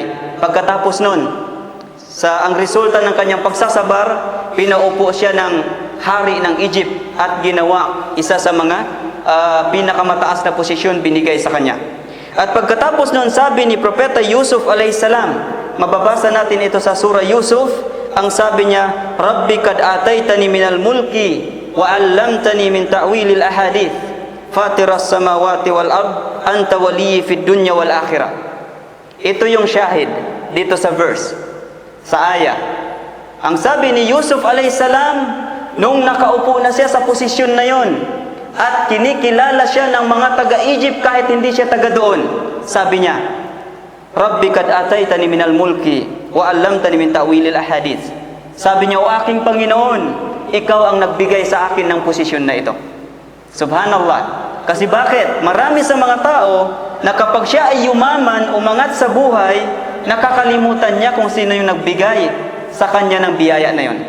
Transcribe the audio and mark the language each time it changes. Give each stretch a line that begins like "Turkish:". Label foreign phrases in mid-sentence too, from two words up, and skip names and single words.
Filipino: Pagkatapos nun, ang resulta ng kanyang pagsasabar, pinaupo siya ng hari ng Egypt at ginawa isa sa mga pinakamataas na posisyon binigay sa kanya. At pagkatapos noon, sabi ni Propeta Yusuf alayhisalam, mababasa natin ito sa surah Yusuf, ang sabi niya,
Arabic: رب قد آتيتني من الملك وعلمتني من تأويل الأحاديث فاطر السماوات والأرض أنت وليي في الدنيا والآخرة.
Filipino: Ito yung syahid dito sa verse, sa ayah. Ang sabi ni Yusuf alayhisalam, nung nakaupo na siya sa posisyon na yon, at kinikilala siya ng mga taga-Egypt kahit hindi siya taga doon, sabi niya,
Arabic: رب قد آتيتني من الملك وعلمتني من تأويل الأحاديث.
Filipino: Sabi niya, o aking Panginoon, ikaw ang nagbigay sa akin ng posisyon na ito. Subhanallah. Kasi bakit? Marami sa mga tao na kapag siya ay yumaman, umangat sa buhay, nakakalimutan niya kung sino yung nagbigay sa kanya ng biyaya na yon.